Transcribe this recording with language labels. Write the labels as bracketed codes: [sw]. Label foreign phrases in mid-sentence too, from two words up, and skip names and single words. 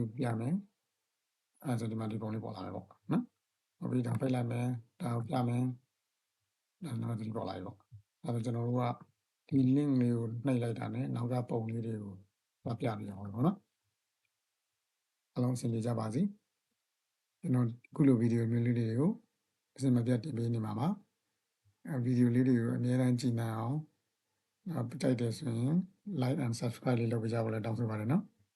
[my] ကိုပြမယ်အဲဆိုဒီမှာဒီပုံလေးပေါ်လာတယ်ပေါ့နော်ဟုတ်ပြီဒါဖိတ်လိုက်မယ်ဒါကိုပြမယ်ဒါတော့ဒီပေါ်လာပြီပေါ့အဲဆိုကျွန်တော်တို့ကဒီ link လေးကိုနှိပ်လိုက်တာနဲ့နောက်ကပုံလေးတွေကိုပြပြအောင်ပေါ့နော်အားလုံးအဆင်ပြေကြပါစေကျွန်တော်ခုလိုဗီဒီယိုမျိုးလေးတွေကိုအစမပြတ်တင်ပေးနေမှာပါဗီဒီယိုလေးတွေကိုအများအားကြည့်နိုင်အောင်ကြိုက်တယ်ဆိုရင် [en] like and subscribe [my] လေးလုပ်ပေးကြပါလို့တောင်းဆိုပါတယ်နော်